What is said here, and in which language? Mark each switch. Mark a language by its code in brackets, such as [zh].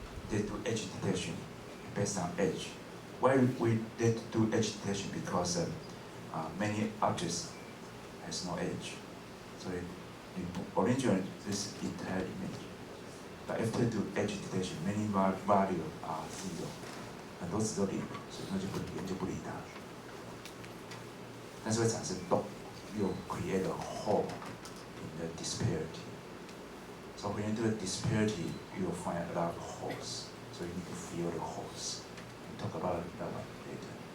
[en] They do edge detection. Based on edge. Why we did do edge detection? Because many objects has no edge. So originally this entire image. But after do edge detection, many value are 0. [zh] 很多值都0，所以那就不理它。 [en] 但是会产生洞，又 create a hole in the disparity. So when you do a disparity, you will find a lot of holes. So you need to fill the holes. We'll talk about that one later.